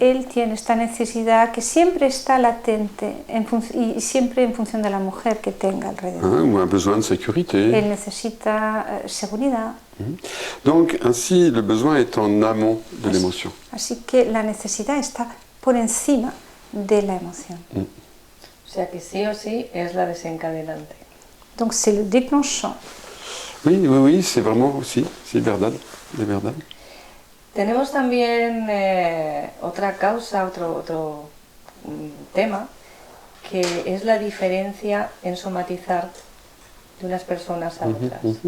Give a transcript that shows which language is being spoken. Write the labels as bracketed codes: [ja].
[es] Él tiene esta necesidad que siempre está latente y siempre en función de la mujer que tenga alrededor. [fr] Ou un besoin de sécurité. [es] Él necesita seguridad. [fr] Donc, ainsi, le besoin est en amont de l'émotion. [es] Así que la necesidad está por encima de la emoción. O sea que sí o sí es la desencadenante. [fr] Donc c'est le déclenchant. Oui, c'est vraiment aussi, c'est [es] verdad. De verdad. Tenemos también otra causa, otro tema, que es la diferencia en somatizar de unas personas a otras.